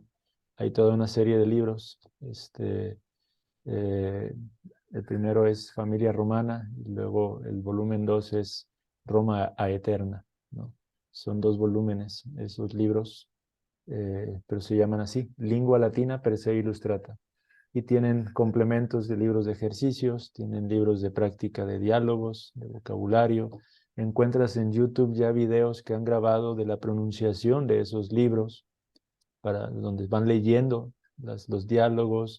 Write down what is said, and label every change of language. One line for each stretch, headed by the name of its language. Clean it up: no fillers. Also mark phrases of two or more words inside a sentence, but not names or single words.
Spanish: Hay toda una serie de libros. Eh, el primero es Familia Romana, y luego el volumen 2 es Roma a Eterna, ¿no? Son 2 volúmenes esos libros, pero se llaman así, Lingua Latina per se illustrata. Y tienen complementos de libros de ejercicios, tienen libros de práctica de diálogos, de vocabulario. Encuentras en YouTube ya videos que han grabado de la pronunciación de esos libros, donde van leyendo los diálogos.